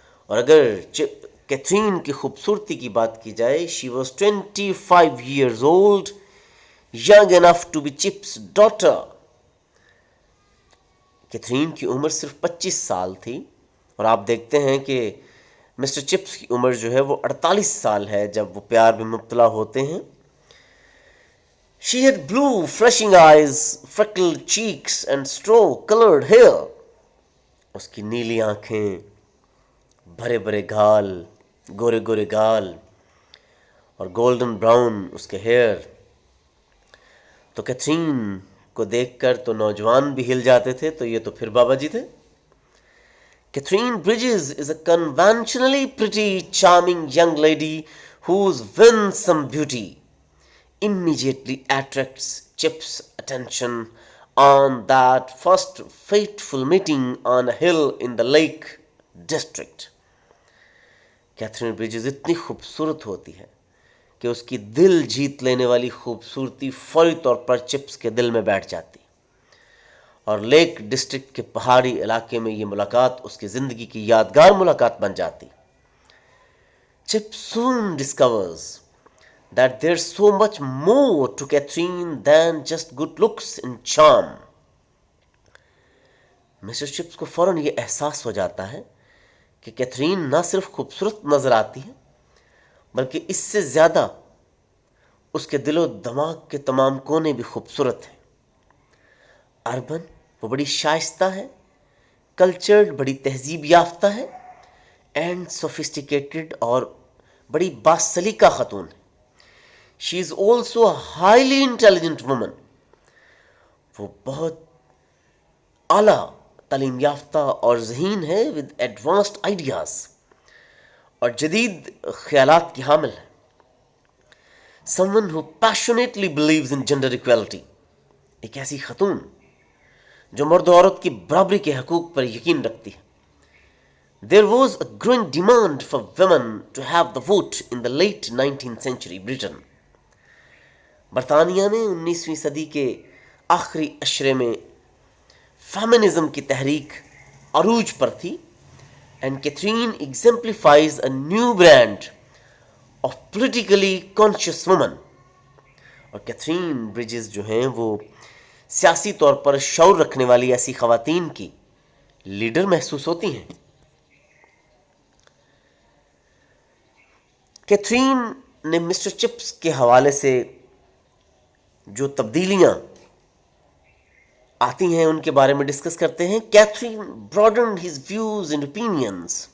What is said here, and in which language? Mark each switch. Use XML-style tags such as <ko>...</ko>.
<ur>اور اگر کیتھرین کی خوبصورتی کی بات کی جائے،</ur> <en>She was 25 years old, young enough to be Chip's daughter.</en> <ur>Catherine کی عمر صرف 25 سال تھی، اور آپ دیکھتے ہیں کہ مسٹر چپس کی عمر جو ہے وہ 48 سال ہے جب وہ پیار میں مبتلا ہوتے ہیں.</ur> <en>She had blue flashing eyes, freckled cheeks and straw-colored hair.</en> <ur>اس کی نیلی آنکھیں، بھرے بھرے گال، گورے گورے گال اور گولڈن براؤن اس کے ہیئر. تو کیتھرین کو دیکھ کر تو نوجوان بھی ہل جاتے تھے، تو یہ تو پھر بابا جی تھے.</ur> <en>Catherine Bridges is a conventionally pretty, charming young lady whose winsome beauty immediately attracts Chip's attention on that first fateful meeting on a hill in the Lake District.</en> <ur>Catherine bridges اتنی خوبصورت ہوتی ہے کہ اس کی دل جیت لینے والی خوبصورتی فوری طور پر چپس کے دل میں بیٹھ جاتی، اور لیک ڈسٹرکٹ کے پہاڑی علاقے میں یہ ملاقات اس کی زندگی کی یادگار ملاقات بن جاتی.</ur> <en>Chip soon discovers that there's so much more to Catherine than just good looks and charm.</en> <ur>Mister chips کو فوراً یہ احساس ہو جاتا ہے کہ کیتھرین نہ صرف خوبصورت نظر آتی ہے، بلکہ اس سے زیادہ اس کے دل و دماغ کے تمام کونے بھی خوبصورت ہیں. اربن، وہ بڑی شائستہ ہے، کلچرڈ، بڑی تہذیب یافتہ ہے،</ur> <en>and sophisticated,</en> <ur>اور بڑی باسلیقہ خاتون ہے.</ur> <en>She is also a highly intelligent woman.</en> <ur>وہ بہت اعلیٰ تعلیم یافتہ اور ذہین ہے،</ur> <en>with advanced ideas,</en> <ur>اور جدید خیالات کی حامل ہے.</ur> <en>someone who passionately believes in gender equality.</en> <ur>ایک ایسی خاتون جو مرد و عورت کی برابری کے حقوق پر یقین رکھتی ہے.</ur> <en>There was a growing demand for women to have the vote in the late 19th century Britain.</en> <ur>برطانیہ میں 19ویں صدی کے آخری اشرے میں فیمنزم کی تحریک عروج پر تھی،</ur> <en>And Catherine exemplifies a new brand of politically conscious woman.</en> <ur>اور کیتھرین بریجز جو ہیں وہ سیاسی طور پر شعور رکھنے والی ایسی خواتین کی لیڈر محسوس ہوتی ہیں. کیتھرین نے مسٹر چپس کے حوالے سے جو تبدیلیاں آتی ہیں ان کے بارے میں ڈسکس کرتے ہیں.</ur> <en>Catherine broadened his views and opinions.</en>